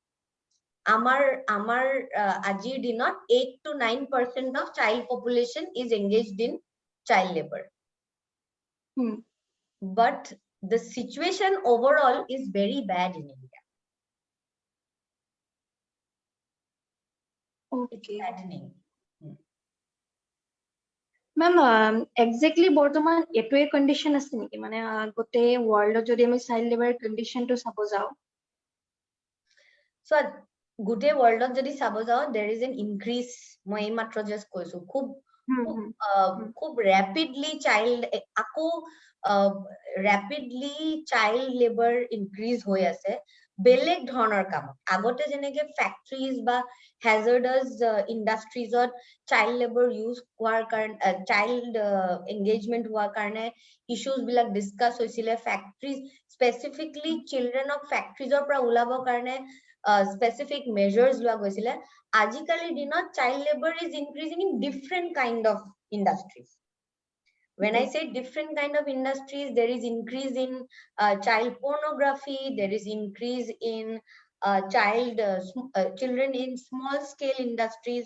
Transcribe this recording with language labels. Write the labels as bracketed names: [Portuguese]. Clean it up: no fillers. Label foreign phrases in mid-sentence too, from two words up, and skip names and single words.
[Assamese] আমাৰ আজিৰ দিনত [English] 8 to 9% of child population is engaged in child labor. But the situation overall is very bad in India. Okay. It's saddening. [Assamese] মেম এক্স্যাক্টলি বৰ্তমান এটোৱে কন্ডিশন আছে নেকি মানে গোটেই ওয়ার্ল্ডত যদি আমি [English] child labour conditionটো [Assamese] চাব যাওঁ So গোটেই ওয়ার্ল্ডত যদি চাব যাও [English] there is an increase [Assamese] মই এইমাত্ৰ just কৈছো খুব rapidly [English] child labor [Assamese] increase হৈ আছে বেলেগ ধৰণৰ কাম আগতে যেনেকে ফ্যাক্টৰীজ বা [English] hazardous industries child labor use [Assamese] হোৱাৰ কাৰণে [English] child engagement [Assamese] হোৱাৰ কাৰণে issues বিলাক discuss হৈছিলে ফ্যাক্টৰীজ [English] specifically children of factories [Assamese] পৰা ওলাবৰ কাৰণে [English] specific measures [Assamese] লোৱা গৈছিলে আজিকালি দিনত [English] child labor is increasing in different kind of industries. When I say different kind of industries, there is increase in child pornography, there is increase in children in small scale industries.